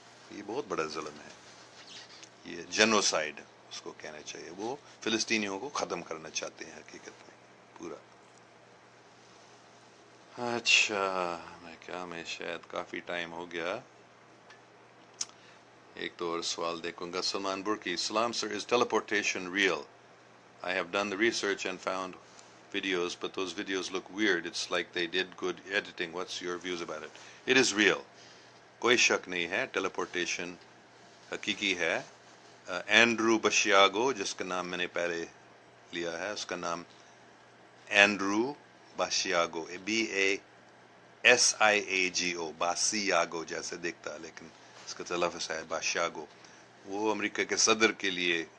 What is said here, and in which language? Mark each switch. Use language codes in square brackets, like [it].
[ur] یہ بہت بڑا ظلم ہے، یہ جنوسائیڈ اس کو کہنا چاہیے. وہ فلسطینیوں کو ختم کرنا چاہتے ہیں حقیقت میں پورا. اچھا، میں شاید کافی ٹائم ہو گیا. ایک تو اور سوال دیکھوں گا. [en] Salman Burki, [ur] سلام سر، [en] Is teleportation real? I have done the research and found videos, but those videos look weird. It's like they did good editing. What's your views about it? It is real. [ur] کوئی شک نہیں ہے، ٹیلیپورٹیشن حقیقی ہے. اینڈرو بشیاگو، جس کا نام میں نے پہلے لیا ہے، اس کا نام اینڈرو باشیاگو، BASIAGO، باسیاگو جیسے دکھتا، لیکن اس کا تلفظ ہے باشیاگو. وہ امریکہ کے صدر کے لیے